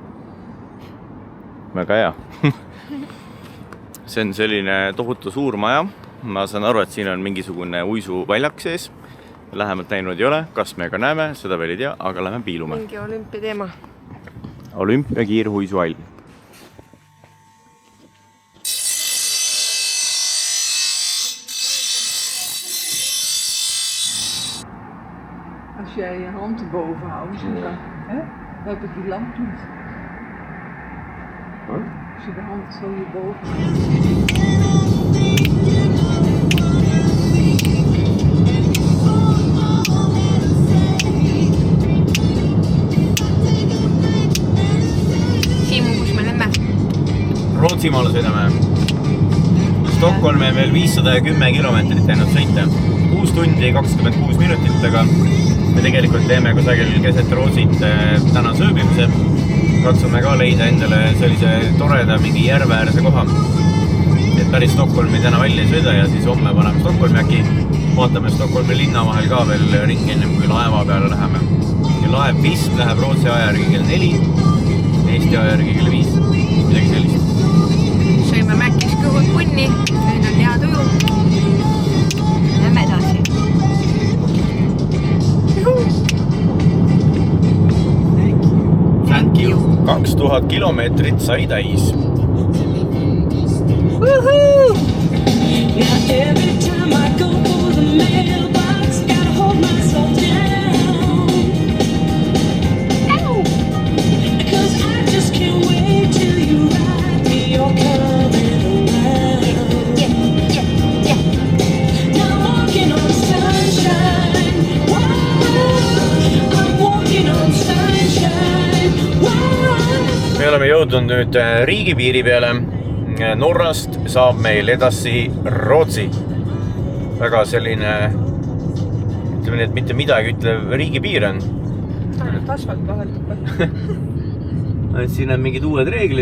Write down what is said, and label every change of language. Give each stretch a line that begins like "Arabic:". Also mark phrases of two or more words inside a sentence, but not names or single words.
Estonian: Väga hea. See on selline tohutu suur maja. Ma saan aru, et siin on mingisugune uisuväljak sees. Lähemalt näinud ei ole. Kas me ka näeme, seda veel ei tea, aga lähme piilume. Mingi olümpia teema. Olümpia kiirhuisuhall.
Dutch: Als jij je hand erboven houdt, dan heb ik die lamp doet. Als je de hand zo hierboven houdt.
Estonian: Rootsimaale sõidame. Stockholmi on veel 510 kilomeetrit jäänud sõita. 6 tundi 26 minutit, aga me tegelikult teeme kusagil keset Rootsit täna sööbimise. Katsume ka leida endale sellise toreda mingi järveäärse koha. Et päris Stockholmi täna välja ei sõida ja siis homme paneme Stockholmi äkki. Vaatame Stockholmi linna vahel ka veel ringi enne, kui laeva peale läheme. Ja laev vist läheb Rootsi aja järgi kell 4, Eesti aja järgi kell 5, midagi sellist. Sõime Mäkkis kõhud punni, nüüd on hea tuju. Lähme edasi.
English: Thank you.
Estonian: 2000 kilomeetrit sai täis.
English: Every time I go for the mailbox, gotta hold myself down. Ow! 'Cause I just can't wait till you write me you're coming around. Yeah. Now I'm walking on sunshine. Whoa. I'm walking on sunshine. Whoa.
Estonian: Me oleme jõudnud nüüd riigipiiri peale. Norrast saab meil edasi Rootsi. Väga selline, ütleme nii, et mitte midagi ütlev riigipiir on. Ainult asfalt vaheldub. Siin on mingid uued reeglid.